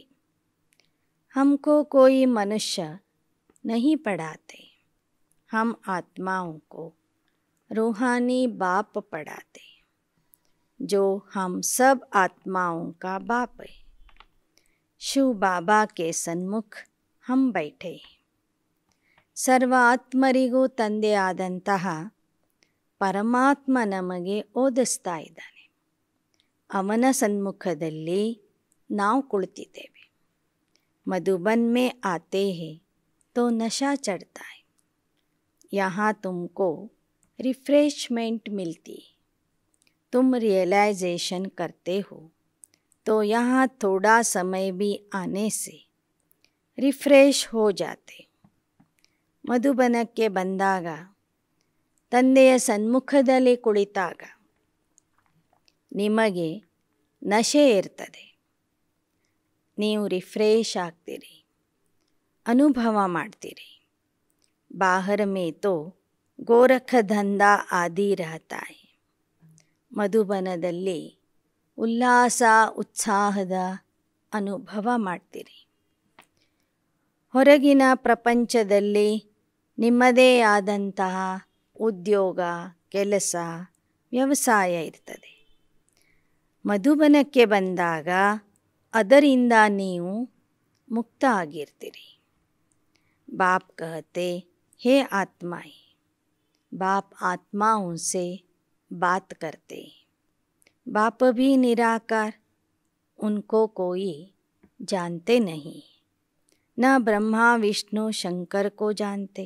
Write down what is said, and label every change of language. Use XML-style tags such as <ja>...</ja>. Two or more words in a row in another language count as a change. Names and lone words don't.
<hi>हमको कोई मनुष्य नहीं पढ़ाते, हम आत्माओं को रूहानी बाप पढ़ाते, जो हम सब आत्माओं का बाप है. शिव बाबा के सन्मुख हम बैठे.</hi> <kn>ಸರ್ವ ಆತ್ಮರಿಗೂ ತಂದೆಯಾದಂತಹ ಪರಮಾತ್ಮ ನಮಗೆ ಓದಿಸ್ತಾ ಇದ್ದಾನೆ. ಅವನ ಸನ್ಮುಖದಲ್ಲಿ ನಾವು ಕುಳಿತಿದ್ದೇವೆ.</kn> <hi>मधुबन में आते हैं तो नशा चढ़ता है. यहाँ तुमको रिफ्रेशमेंट मिलती. तुम रियलाइजेशन करते हो तो यहाँ थोड़ा समय भी आने से रिफ्रेश हो जाते.</hi> <kn>ಮಧುಬನಕ್ಕೆ ಬಂದಾಗ ತಂದೆಯ ಸನ್ಮುಖದಲ್ಲಿ ಕುಳಿತಾಗ ನಿಮಗೆ ನಶೆ ಇರ್ತದೆ. ನೀವು ರಿಫ್ರೆಶ್ ಆಗ್ತೀರಿ, ಅನುಭವ ಮಾಡ್ತೀರಿ.</kn> <hi>बाहर में तो गोरख धंधा आदि रहता है.</hi> <kn>ಮಧುಬನದಲ್ಲಿ ಉಲ್ಲಾಸ ಉತ್ಸಾಹದ ಅನುಭವ ಮಾಡ್ತೀರಿ. ಹೊರಗಿನ ಪ್ರಪಂಚದಲ್ಲಿ ನಿಮ್ಮದೇ ಆದಂತಹ ಉದ್ಯೋಗ, ಕೆಲಸ, ವ್ಯವಸಾಯ ಇರ್ತದೆ. ಮಧುಬನಕ್ಕೆ ಬಂದಾಗ ಅದರಿಂದ ನೀವು ಮುಕ್ತ ಆಗಿರ್ತೀರಿ.</kn> <hi>ಬಾಪ್ कहते हे आत्माएं, बाप आत्माओं से बात करते. बाप भी निराकार, उनको कोई जानते नहीं. न ब्रह्मा विष्णु शंकर को जानते.</hi>